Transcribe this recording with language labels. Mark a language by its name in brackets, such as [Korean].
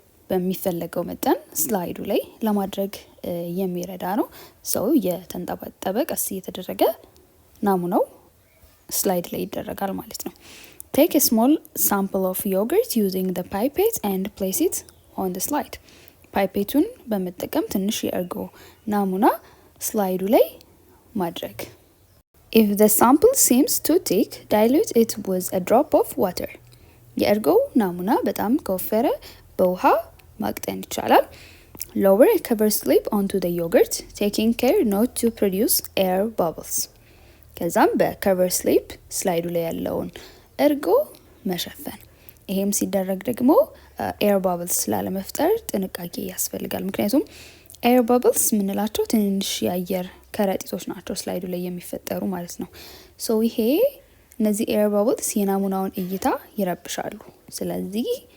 [Amharic] በሚፈለገው መጠን ስላይዱ ላይ ለማድረግ የሚረዳ ነው። ሰው የተንጠባጠበ ቀስ እየተደረገ ናሙናው ስላይድ ላይ ይደረጋል ማለት ነው። [English] ቴክ a small sample of yogurt using the pipette and place it on the slide. [Amharic] ፓይፔቱን በመጠቀም ትንሽ የእርጎ ናሙና ስላይዱ ላይ ማድረግ። [English] If the sample seems too thick, dilute it with a drop of water. [Amharic] የእርጎው ናሙና በጣም ከወፈረ በውሃ ማቅጠን ይቻላል። [English] Lower a cover slip onto the yogurt, taking care not to produce air bubbles. [Amharic] ከዛም በከቨር ስሊፕ ስላይዱ ላይ ያለውን እርጎ መሸፈን። ይሄም ሲደረግ ደግሞ ኤር ባብልስ ላለመፍጠር ጥንቃቄ ያስፈልጋል። ምክንያቱም ኤር ባብልስ የምንላቸው ትንንሽ የአየር ከረጢቶች ናቸው ስላይዱ ላይ የሚፈጠሩ ማለት ነው። ሶ ይሄ እነዚህ ኤር ባብልስ የናሙናውን እይታ ይረብሻሉ። ስለዚህ